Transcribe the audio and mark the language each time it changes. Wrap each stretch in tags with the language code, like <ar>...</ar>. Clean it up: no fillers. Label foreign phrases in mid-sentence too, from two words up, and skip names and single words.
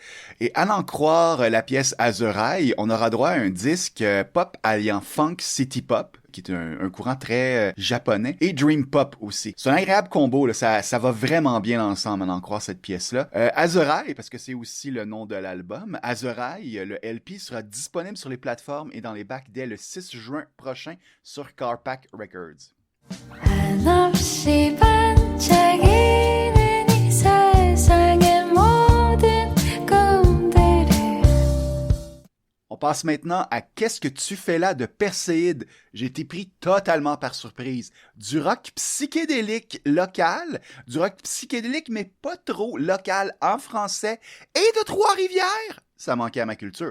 <fr>Et à n'en croire la pièce Azuraï, on aura droit à un disque pop alliant</fr> <en>funk city pop,</en> <fr>qui est un courant très japonais, et</fr> <en>dream pop</en> <fr>aussi. C'est un agréable combo, là, ça va vraiment bien ensemble, à n'en croire cette pièce-là. Azuraï, parce que c'est aussi le nom de l'album, Azuraï, le LP sera disponible sur les plateformes et dans les bacs dès le 6 juin prochain sur Carpac Records.</fr> <ko>한없이 반짝이는 이 세상의 모든 꿈들을.</ko> <fr>On passe maintenant à Qu'est-ce que tu fais là de Perséide. J'ai été pris totalement par surprise. Du rock psychédélique local, du rock psychédélique mais pas trop local en français et de Trois-Rivières. Ça manquait à ma culture.</fr>